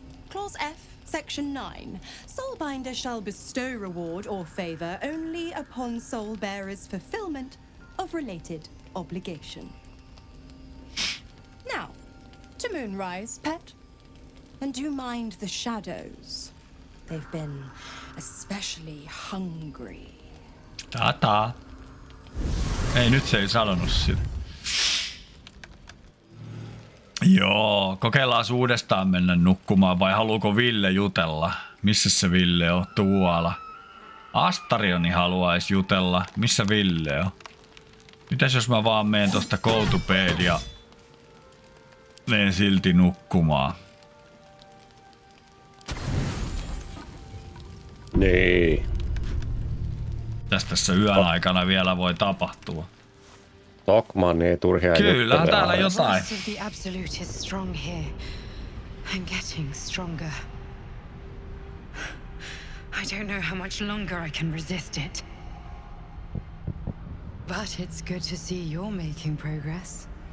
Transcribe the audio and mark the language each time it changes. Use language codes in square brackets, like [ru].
[en] Clause F, section 9. Soulbinder shall bestow reward or favor only upon soul bearer's fulfillment of related obligation. Now, to Moonrise, pet. And do mind the shadows. They've been especially hungry. Tata. [fi] Ei, nyt se ei sanonut sitä. Joo, kokeillaan uudestaan mennä nukkumaan vai haluuko Ville jutella? Missä se Ville on? Tuolla. Astarioni haluaisi jutella. Missä Ville on? Mitäs jos mä vaan menen tosta [en] go to bed [fi] ja menen silti nukkumaan? Niin. Tässä yön aikana vielä voi tapahtua. Tokmanni ei turhia Kyllähän juttuja täällä ole. jotain. [en] The voice of the absolute is strong here and getting stronger. I don't know how much longer I can resist it. But it's good to see you're making progress.